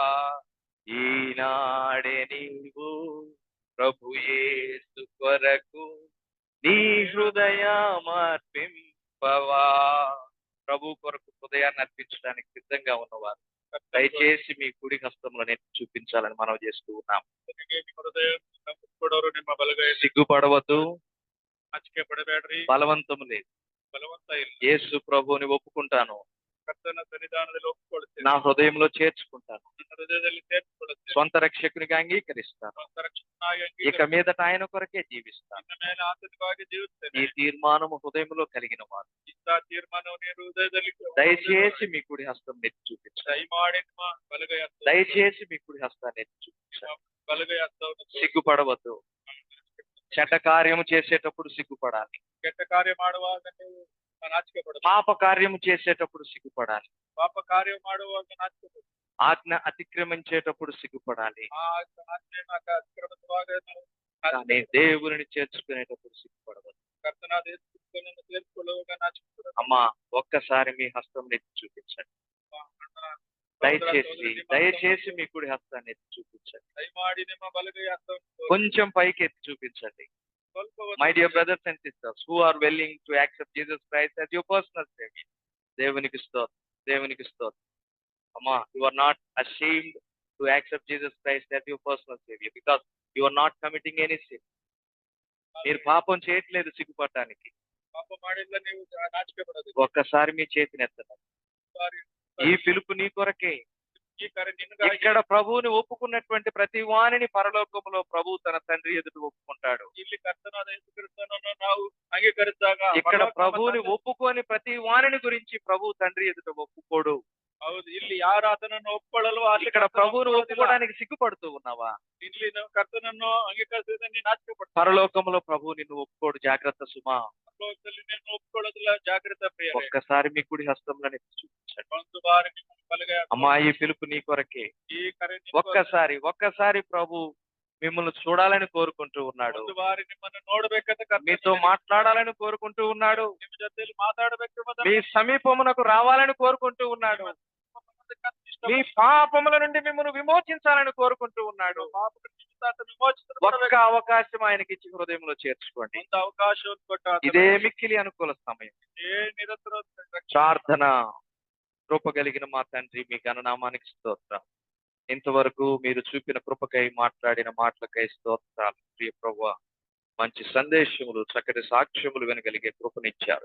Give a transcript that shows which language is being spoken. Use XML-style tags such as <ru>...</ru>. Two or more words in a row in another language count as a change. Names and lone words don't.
<te>ఈనాడే నీవు ప్రభు యేసు కొరకు నీ హృదయమర్పింపవా. ప్రభు కొరకు హృదయాన్ని అర్పించడానికి సిద్ధంగా ఉన్నవారు దయచేసి మీ కుడి హస్తంలో నేను చూపించాలని మనం చేస్తూ ఉన్నాం.</te> <kn>ಹೃದಯ ಕೊಡೋರು ನಿಮ್ಮ ಬಲಗೈ.</kn> <te>సిగ్గుపడవద్దు,</te> <kn>ನಾಚಿಕೆ ಪಡಬೇಡ್ರಿ.</kn> <te>బలవంతం లేదు.</te> <kn>ಬಲವಂತ ಇಲ್ಲ.</kn> <te>యేసు ప్రభువుని ఒప్పుకుంటాను,</te> <kn>ಕರ್ತನ ಸನ್ನಿಧಾನದಲ್ಲಿ ಒಪ್ಪಿಕೊಳ್ಳುತ್ತೇನೆ.</kn> <te>నా హృదయంలో చేర్చుకుంటాను,</te> <kn>ನನ್ನ హృదಯದಲ್ಲಿ ಸೇರಿಸಿಕೊಳ್ಳುತ್ತೇನೆ.</kn> <te>సొంత రక్షకునిగా అంగీకరిస్తాను.</te> <kn>ಸ್ವಂತ ರಕ್ಷಕನಾಗಿ</kn> <te>ఇక మీదట ఆయన కొరకే జీవిస్తాను.</te> <kn>ನಿನ್ನ ಮೇಲೆ ಆತಂಕವಾಗಿ ಜೀವಿಸ್ತೇನೆ.</kn> <te>ఈ తీర్మానము హృదయంలో కలిగిన వారు</te> <kn>ಇಂಥ ತೀರ್ಮಾನವು ನೀನು ಹೃದಯದಲ್ಲಿ</kn> <te>దయచేసి మీ కుడి హస్తం నెత్తి చూపించండి.</te> <kn>ದಯಮಾಡಿ ನಿಮ್ಮ ಬಲಗೈ ಹಸ್ತವನ್ನು</kn> <te>దయచేసి మీ కుడి హస్తాన్ని ఎత్తి చూపించండి.</te> <kn>ಬಲಗೈ ಹಸ್ತವನ್ನು</kn> <te>సిగ్గుపడవద్దు. చెడ్డ కార్యము చేసేటప్పుడు సిగ్గుపడాలి.</te> <kn>ಕೆಟ್ಟ ಕಾರ್ಯ ಮಾಡುವಾಗ ನೀವು ನಾಚಿಕೆ ಪಡಬೇಕು.</kn> <te>పాప కార్యము చేసేటప్పుడు సిగ్గుపడాలి.</te> <kn>ಪಾಪ ಕಾರ್ಯ ಮಾಡುವಾಗ ನಾಚಿಕೆ ಪಡಬೇಕು.</kn> <te>ఆజ్ఞ అతిక్రమించేటప్పుడు సిగ్గుపడాలి.</te> <kn>ಆ ಆಜ್ಞೆಯನ್ನು ಅತಿಕ್ರಮಿಸುವಾಗ ನಾವು</kn> <te>కానీ దేవుని చేర్చుకునేటప్పుడు సిగ్గుపడవద్దు.</te> <kn>ಕರ್ತನಾದ ಯೇಸು ಕ್ರಿಸ್ತನನ್ನು ಸೇರಿಸಿಕೊಳ್ಳುವಾಗ ನಾಚಿಕೆ ಪಡಬೇಕು.</kn> <te>అమ్మా, ఒక్కసారి మీ హస్తం ఎత్తి చూపించండి. దయచేసి మీ కుడి హస్తాన్ని ఎత్తి చూపించండి.</te> <kn>ದಯಮಾಡಿ ನಿಮ್ಮ ಬಲಗೈ ಹಸ್ತವನ್ನು</kn> <te>కొంచెం పైకి ఎత్తి చూపించండి.</te> <kn>ಸ್ವಲ್ಪ</kn> <en>My dear brothers and sisters who are willing to accept Jesus Christ as your personal saviour,</en> <te>దేవునికి స్తోత్రం, దేవునికి స్తోత్రం. అమ్మా,</te> <en>You are not ashamed to accept Jesus Christ as your personal saviour because you are not committing any sin.</en> <te>మీరు పాపం చేయట్లేదు సిగ్గుపడటానికి.</te> <kn>ಪಾಪ ಮಾಡಿಲ್ಲ, ನೀವು ನಾಚಿಕೆ ಪಡೋದು.</kn> <te>ఒక్కసారి మీ చేతిని ఎత్తడం. ఈ పిలుపు నీ కొరకే.</te> <kn>ಈ ಕಾರ್ಯ ನಿನಗಾಗಿ.</kn> <te>ఇక్కడ ప్రభువుని ఒప్పుకున్నటువంటి ప్రతి వాణిని పరలోకములో ప్రభు తన తండ్రి ఎదుట ఒప్పుకుంటాడు.</te> <kn>ಇಲ್ಲಿ ಕರ್ತನಾದ ಯೇಸು ಕ್ರಿಸ್ತನನ್ನು ನಾವು ಅಂಗೀಕರಿಸಿದಾಗ</kn> <te>ఇక్కడ ప్రభువుని ఒప్పుకొని ప్రతి వాణిని గురించి ప్రభు తండ్రి ఎదుట ఒప్పుకోడు.</te> <kn>ಹೌದು, ಇಲ್ಲಿ ಯಾರು ಆತನನ್ನು ಒಪ್ಪಿಕೊಳ್ಳಲು ಅಲ್ಲಿ</kn> <te>ఇక్కడ ప్రభువుని ఒప్పుకోవడానికి సిగ్గుపడుతూ ఉన్నావా?</te> <kn>ಇಲ್ಲಿ ನಾವು ಕರ್ತನನ್ನು ಅಂಗೀಕರಿಸಿದ ನೀನು ನಾಚಿಕೆ ಪಡ್ತೀಯ.</kn> <te>పరలోకములో ప్రభు నిన్ను ఒప్పుకోడు. జాగ్రత్త సుమా.</te> <kn>ಪರಲೋಕದಲ್ಲಿ ನೀನು ಒಪ್ಪಿಕೊಳ್ಳೋದಿಲ್ಲ. ಜಾಗೃತ ಪ್ರಿಯ.</kn> <te>ఒక్కసారి మీ కుడి హస్తంలో చూపించండి.</te> <kn>ಒಂದು ಬಾರಿ ನಿಮ್ಮ ಬಲಗೈ</kn> <te>అమ్మా, ఈ పిలుపు నీ కొరకే.</te> <kn>ಈ ಕರೆ</kn> <te>ఒక్కసారి ప్రభు మిమ్మల్ని చూడాలని కోరుకుంటూ ఉన్నాడు.</te> <kn>ಒಂದು ಬಾರಿ ನಿಮ್ಮನ್ನು ನೋಡಬೇಕಂತ</kn> <te>మీతో మాట్లాడాలని కోరుకుంటూ ఉన్నాడు.</te> <kn>ನಿಮ್ಮ ಜೊತೆಯಲ್ಲಿ ಮಾತಾಡಬೇಕು</kn> <te>మీ సమీపమునకు రావాలని కోరుకుంటూ ఉన్నాడు. మీ పాపముల నుండి మిమ్మల్ని విమోచించాలని కోరుకుంటూ ఉన్నాడు. ఒక్క అవకాశం ఆయనకి ఇచ్చి హృదయంలో చేర్చుకోండి. ಒಂದು ಅವಕಾಶವನ್ನು ಕೊಟ್ಟ ఇదే మిక్కిలి అనుకూల సమయం. నిరంతర ప్రార్థన. కృప కలిగిన మా తండ్రి, మీ ఘననామానికి స్తోత్రం. ఇంతవరకు మీరు చూపిన కృపకై, మాట్లాడిన మాటలకై స్తోత్రాలు. ప్రియ ప్రభువా, మంచి సందేశములు, చక్కటి సాక్ష్యములు వినగలిగే కృపనిచ్చారు.</te>